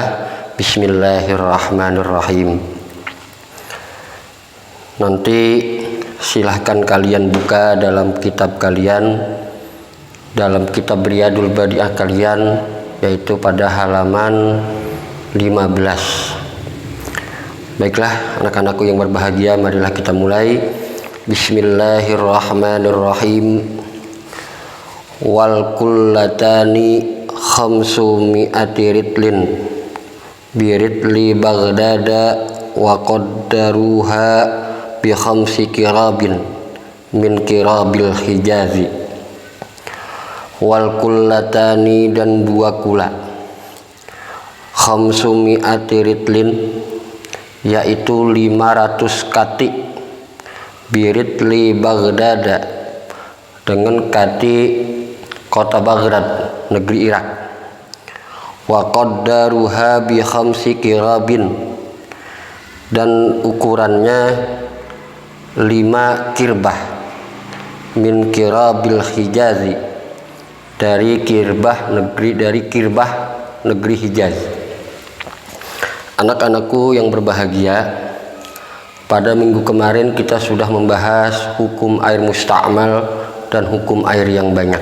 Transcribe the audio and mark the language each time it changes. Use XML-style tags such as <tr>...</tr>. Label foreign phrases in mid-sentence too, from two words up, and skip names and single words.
<id>Bismillahirrahmanirrahim. Nanti silahkan kalian buka dalam kitab kalian, dalam kitab Riyadul Badi'ah kalian, yaitu pada halaman 15. Baiklah anak-anakku yang berbahagia, marilah kita mulai. Bismillahirrahmanirrahim.</id> <ar>والقلتان خمسمائة رطل برطل بغداد وقدرهما بخمس قرب من قرب الحجاز. والقلتان,</ar> <id>dan 2 kula,</id> <ar>خمسمائة رطل,</ar> <id>yaitu 500 kati,</id> <ar>برطل بغداد,</ar> <id>dengan kati kota Baghdad, negeri Irak.</id> <ar>وقدرهما بخمس قرب,</ar> <id>dan ukurannya 5 kirbah,</id> <ar>من قرب الحجاز,</ar> <id>dari kirbah negeri Hijaz. Anak-anakku yang berbahagia, pada minggu kemarin kita sudah membahas hukum air musta'mal dan hukum air yang banyak.</id>